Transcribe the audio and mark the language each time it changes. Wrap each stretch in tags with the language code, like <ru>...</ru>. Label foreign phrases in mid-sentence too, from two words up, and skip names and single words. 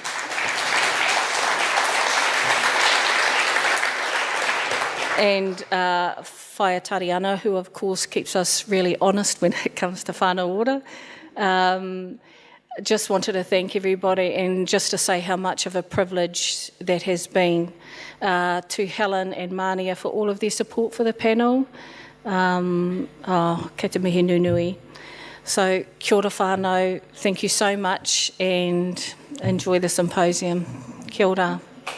<en>And Whaia Tariana, who of course keeps us really honest when it comes to whānau water. Just wanted to thank everybody and just to say how much of a privilege that has been to Helen and Mania for all of their support for the panel.</en> <mi>Kei te mihi nunui. So kia ora whānau,</mi> <en>thank you so much and enjoy the symposium.</en> <mi>Kia ora.</mi>